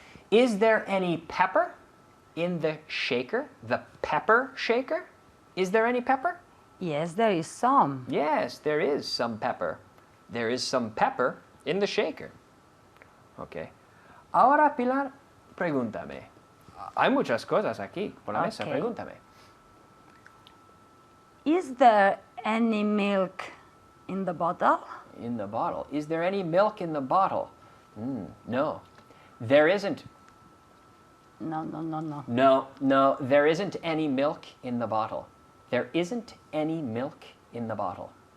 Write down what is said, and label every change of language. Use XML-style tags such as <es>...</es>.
<en>Is there any pepper in the shaker? The pepper shaker? Is there any pepper? Yes, there is some. Yes, there is some pepper. There is some pepper in the shaker. Ok.</en> <es>Ahora, Pilar, pregúntame. Hay muchas cosas aquí por la mesa.</es> <en>Ok.</en> <es>Pregúntame.</es> <en>Is there any milk in the bottle? In the bottle. Is there any milk in the bottle? No. There isn't. No. No, there isn't any milk in the bottle. There isn't any milk in the bottle.</en>